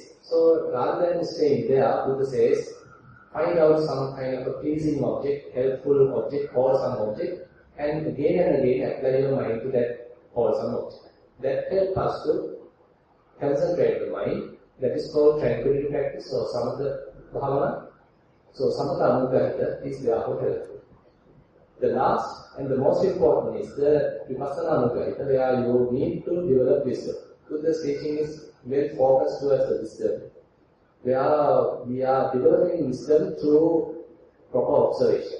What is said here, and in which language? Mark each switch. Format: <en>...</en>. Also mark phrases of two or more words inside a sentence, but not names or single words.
<en>So rather than staying there, Buddha says, find out some kind of a pleasing object, helpful object, wholesome object, and again apply your mind to that wholesome object. That helps us to concentrate the mind. That is called tranquility practice or</en> <pi>samatha bhavana.</pi> <en>So</en> <pi>samatha anugrahita</pi> <en>is therefore helpful. The last and the most important is the</en> <pi>vipassana anugrahita,</pi> <en>where you need to develop wisdom. Buddha's teaching is well focused towards the wisdom, where we are developing wisdom through proper observation.</en>